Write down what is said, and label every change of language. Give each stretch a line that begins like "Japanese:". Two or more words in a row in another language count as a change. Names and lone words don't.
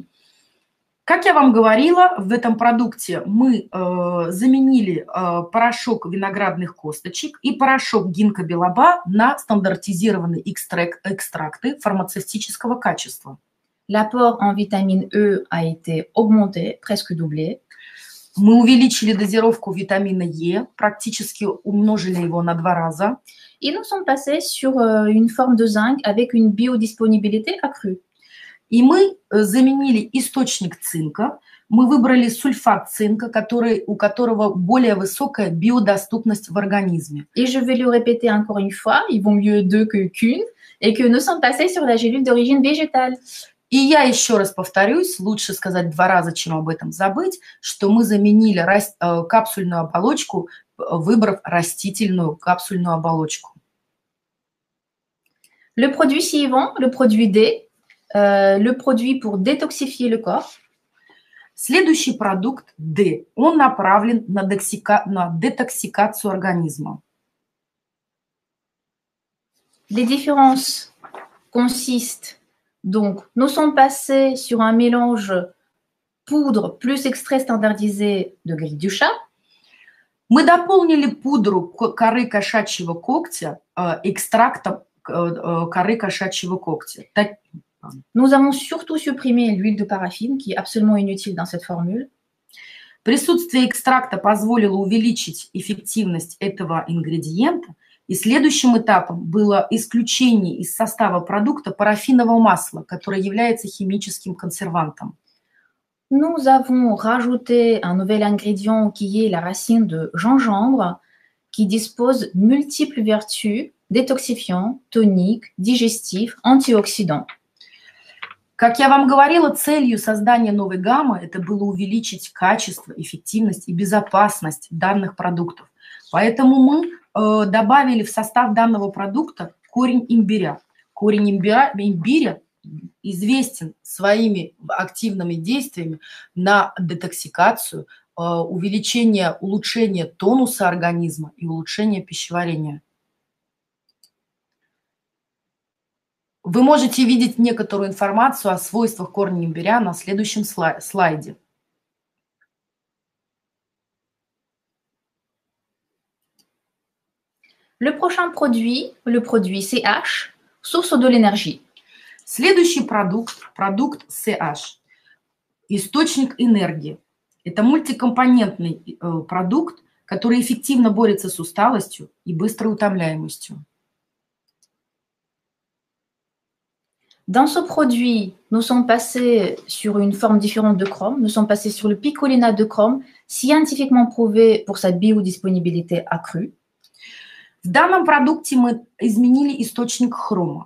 Russian: Как я вам говорила, в этом продукте мы заменили порошок виноградных косточек и порошок гинкго билоба на стандартизированные экстракты фармацевтического качества.
French: L'apport en vitamine E a été augmenté, presque doublé.
Russian: Мы увеличили дозировку витамина Е, практически умножили его на 2 раза.
French: Et nous sommes passés sur une forme de zinc avec une biodisponibilité accrue.
Russian: И мы заменили источник цинка. Мы выбрали сульфат цинка, у которого более высокая биодоступность в организме.
French: Et je vais le répéter encore une fois, il vaut mieux deux qu'une, et que nous sommes passés sur la gélule d'origine végétale.
Russian: И я еще раз повторюсь, лучше сказать 2 раза, чем об этом забыть, что мы заменили капсульную оболочку выбрав растительную капсульную оболочку.
French: Le produit suivant, le produit D, le produit pour détoxifier le corps.
Russian: Следующий продукт D, он направлен на детоксикацию организма.
French: Les différences consistent donc, nous sommes passés sur un mélange poudre plus extrait standardisé de grille du chat.
Russian: Мы дополнили пудру коры кошачьего когтя экстрактом коры кошачьего когтя.
French: Nous avons surtout supprimé l'huile de paraffine, qui est absolument inutile dans cette formule.
Russian: Присутствие экстракта позволило увеличить эффективность этого ингредиента, и следующим этапом было исключение из состава продукта парафинового масла, которое является химическим консервантом.
French: Nous avons rajouté un nouvel ingrédient qui est la racine de gingembre, qui dispose de multiples vertus détoxifiants, toniques, digestifs, antioxydants.
Russian: Как я вам говорила, целью создания новой гаммы это было увеличить качество, эффективность и безопасность данных продуктов. Поэтому мы добавили в состав данного продукта корень имбиря. Корень имбиря известен своими активными действиями на детоксикацию, улучшение тонуса организма и улучшение пищеварения. Вы можете видеть некоторую информацию о свойствах корня имбиря на следующем слайде.
French: Le prochain produit, le produit CH, source de l'énergie.
Russian: Следующий продукт CH, источник энергии. Это мультикомпонентный продукт, который эффективно борется с усталостью и быстрой утомляемостью.
French: Dans ce produit, nous sommes passés sur une forme différente de chrome. Nous sommes passés sur le picolinate de chrome, scientifiquement prouvé pour sa biodisponibilité accrue.
Russian: В данном продукте мы изменили источник хрома.